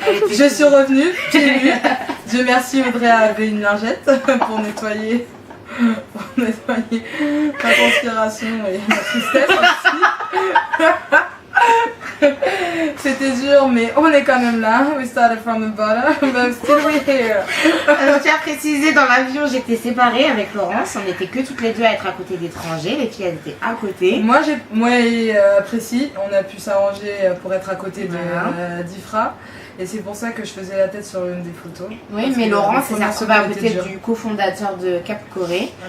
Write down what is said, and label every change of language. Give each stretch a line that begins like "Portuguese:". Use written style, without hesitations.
French: Je suis revenue pieds nus. Dieu merci, Audrey avait une lingette pour nettoyer ma transpiration et ma tristesse aussi. C'était dur, mais on est quand même là.
English: We started from the bottom, but still we're here.
French: Je tiens à préciser, dans l'avion, j'étais séparée avec Laurence. On n'était que toutes les deux à être à côté d'étrangers. Les filles, elles étaient à côté. Moi et Précis, on a pu s'arranger pour être à côté d'Ifra. Et c'est pour ça que je faisais la tête sur une des photos. Oui, mais Laurence s'est retrouvée à côté du cofondateur de Cap Corée.